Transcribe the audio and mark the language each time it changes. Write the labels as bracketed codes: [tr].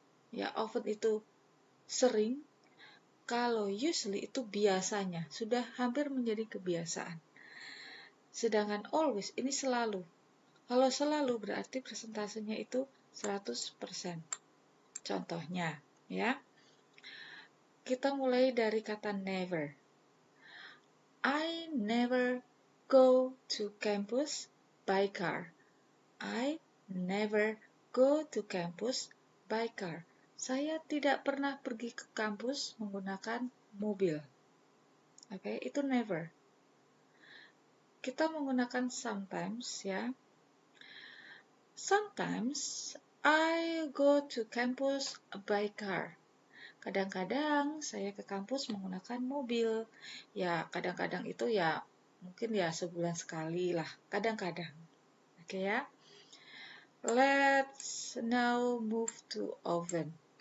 [id] Ya, often itu sering, kalau usually itu biasanya, sudah hampir menjadi kebiasaan. Sedangkan always ini selalu. Kalau selalu berarti persentasenya itu 100%. Contohnya, ya. Kita mulai dari kata never. [en] I never go to campus by car. I never go to campus by car. [id] Saya tidak pernah pergi ke kampus menggunakan mobil. Oke, itu never. Kita menggunakan sometimes, ya. [en] Sometimes I go to campus by car. [id] Kadang-kadang saya ke kampus menggunakan mobil. Ya, kadang-kadang itu ya mungkin ya sebulan sekali lah. Kadang-kadang. [en] Oke ya. Let's now move to often.